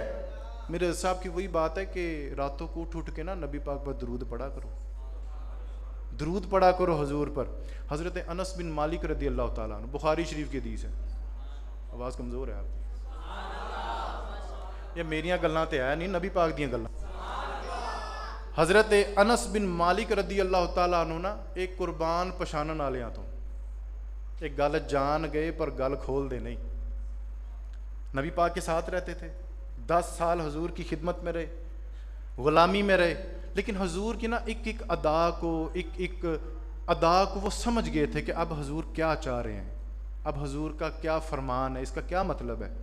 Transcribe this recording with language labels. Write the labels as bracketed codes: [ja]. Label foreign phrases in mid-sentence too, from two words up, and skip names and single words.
[ur] میرے صاحب کی وہی بات ہے کہ راتوں کو اٹھ کے نا نبی پاک پر درود پڑھا کرو، درود پڑھا کرو حضور پر. حضرت انس بن مالک [ar] رضی اللہ تعالیٰ عنہ، [ur] بخاری شریف کی حدیث ہے. آواز کمزور ہے آپ کی، [pa] یہ میریاں گلاں تے ہے نہیں، نبی پاک دیاں گلاں. حضرت انس بن مالک [ar] رضی اللہ تعالیٰ عنہ [pa] نا ایک قربان پچھانن والیاں تو ایک گل جان گئے پر گل کھول دے نہیں. [ur] نبی پاک کے ساتھ رہتے تھے، 10 سال حضور کی خدمت میں رہے، غلامی میں رہے، لیکن حضور کی نا ایک ادا کو وہ سمجھ گئے تھے کہ اب حضور کیا چاہ رہے ہیں، اب حضور کا کیا فرمان ہے، اس کا کیا مطلب ہے.